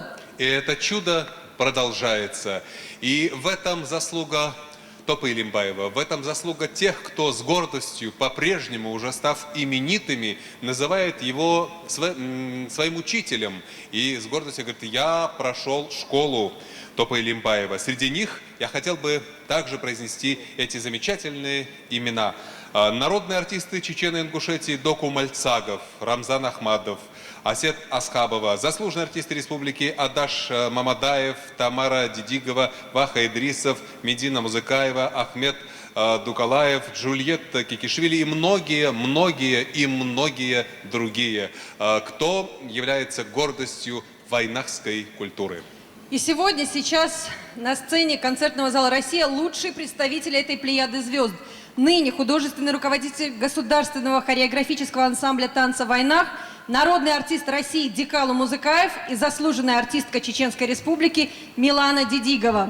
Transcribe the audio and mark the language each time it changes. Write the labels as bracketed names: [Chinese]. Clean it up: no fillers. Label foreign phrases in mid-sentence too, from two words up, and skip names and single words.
[Russian] И это чудо продолжается. И в этом заслуга Топы Илимбаева, в этом заслуга тех, кто с гордостью, по-прежнему уже став именитыми, называет его своим учителем. И с гордостью говорит, я прошел школу Топа Илимбаева. Среди них я хотел бы также произнести эти замечательные имена. Народные артисты Чечено-Ингушетии Доку Мальцагов, Рамзан Ахмадов, Асет Асхабова, заслуженные артисты республики Адаш Мамадаев, Тамара Дидигова, Ваха Идрисов, Медина Музыкаева, Ахмед Дукалаев, Джульетта Кикишвили и многие другие, кто является гордостью вайнахской культуры. И сегодня, сейчас на сцене концертного зала «Россия» лучшие представители этой плеяды звезд. Ныне художественный руководитель государственного хореографического ансамбля танца «Вайнах», народный артист России Дикалу Музыкаев и заслуженная артистка Чеченской Республики Милана Дидигова.